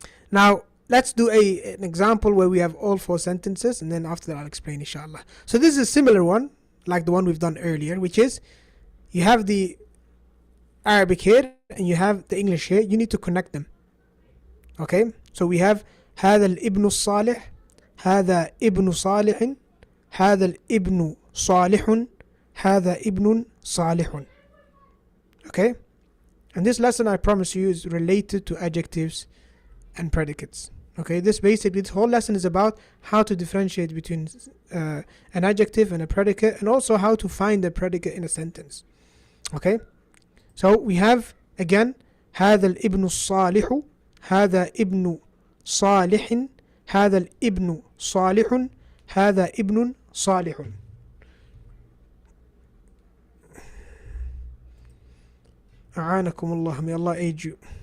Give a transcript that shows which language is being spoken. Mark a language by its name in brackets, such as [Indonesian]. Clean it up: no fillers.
[English] Now, let's do an example where we have all 4 sentences, and then after that I'll explain inshallah. So this is a similar one, like the one we've done earlier, which is, you have the Arabic here, and you have the English here. You need to connect them. Okay? [Arabic] So we have هذا الابن الصالح, هذا ابن صالح, هذا الابن صالح, هذا ابن صالح. [English] Okay? And this lesson, I promise you, is related to adjectives and predicates. Okay, this whole lesson is about how to differentiate between an adjective and a predicate, and also how to find the predicate in a sentence. Okay, so we have again [Arabic] هذا الابن الصالح, هذا ابن صالح, هذا الابن صالح, هذا ابن صالح. أعانكم الله, [English] may Allah aid you.